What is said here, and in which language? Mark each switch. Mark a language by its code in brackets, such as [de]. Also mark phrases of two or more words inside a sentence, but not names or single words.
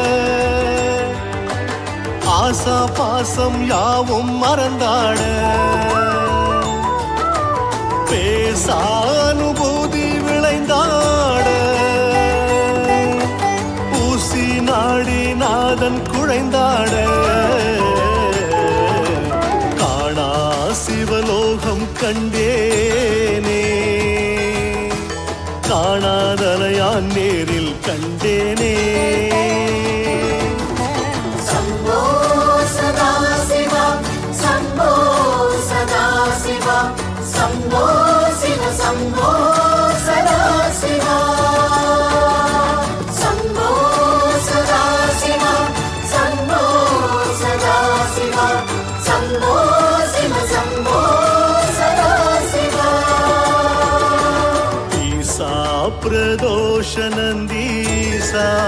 [ta] ஆசா பாசம் யாவும் மறந்தாட பேசானுபூதி விளைந்தாட ஊசி நாடி நாதன் குழைந்தாட காணா சிவலோகம் கண்டேனே காணாதலையான் நேரில் கண்டேனே [sa] शम्भो शिव शम्भो सदा शिव शम्भो सदा शिव शम्भो सदा शिव शम्भो शिव शम्भो सदा शिव ईसा प्रदोष नन्दीसा